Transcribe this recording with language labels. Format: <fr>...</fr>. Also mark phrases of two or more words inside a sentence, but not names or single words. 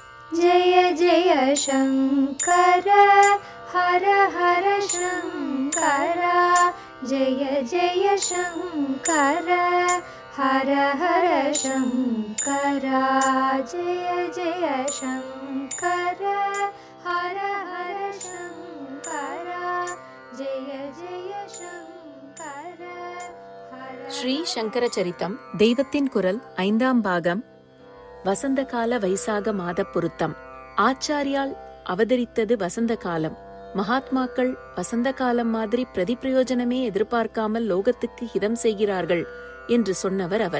<sa>जय जय शङ्कर हर हर शङ्कर जय जय शङ्कर हर हर शङ्कर जय जय शङ्कर हर हर शङ्कर जय जय शङ्कर</sa> <ta>ஸ்ரீ சங்கர சரித்தம் தெய்வத்தின் குரல் 5ஆம் பாகம். வசந்த கால வைசாக மாத பொருத்தம். ஆச்சாரியால் அவதரித்தது வசந்த காலம். மகாத்மாக்கள் வசந்த காலம் மாதிரி பிரதிப்பிரயோஜனமே எதிர்பார்க்காமல் லோகத்துக்கு ஹிதம் செய்கிறார்கள் என்று சொன்னவர் அவர்.</ta>